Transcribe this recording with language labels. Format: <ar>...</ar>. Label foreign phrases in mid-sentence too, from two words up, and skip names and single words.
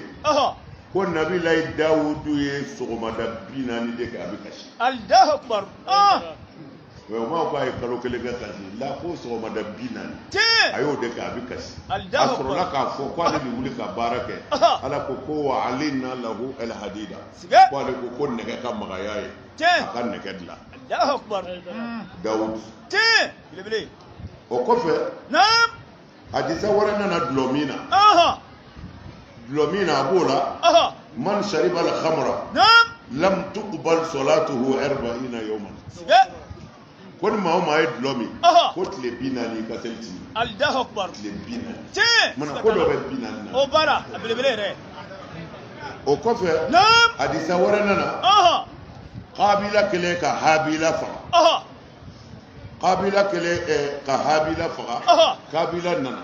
<bm>ɔhɔ ko nabilayi dawudu ye sɔgɔmada 40 de kɛ a bɛ kasi</bm> <ar>الله أكبر</ar> <bm>o ma ko a ye kalo kelen kɛ kasi la ko sɔgɔmada 40 tiɲɛ a y'o de kɛ a bɛ kasi a Alahu sɔrɔla Akbar k'a fɔ ko ale de wuli ka baara kɛ Ɔhɔ. ala ko</bm> <ar>وألنا له الحديد</ar> <bm>siga ko ale ko nɛgɛ ka magaya ye a tiɲɛ ka nɛgɛ dilan</bm> <ar>الله أكبر</ar> <bm>dawudu tiɲɛ belebele o kɔfɛ naam hadisa wɛrɛ nana dulɔ min na ɔhɔ dulɔ min na a b'o la ɔhɔ</bm> <ar>من شرب الخمر</ar> <bm>naam</bm> <ar>لم تقبل صلاته 40 يوما</ar> <bm>siga ko ni maa o maa ye dulɔ min ko tile 40 ka seli ti</bm> <ar>الله أكبر</ar> <bm>tile 40 tiɲɛ mana ko dɔ bɛ 40 na o baara a belebele yɛrɛ o kɔfɛ naam hadisa wɛrɛ nana Kabila kelen ka Habila faga Kabila kelen ka Habila faga Kabila nana</bm>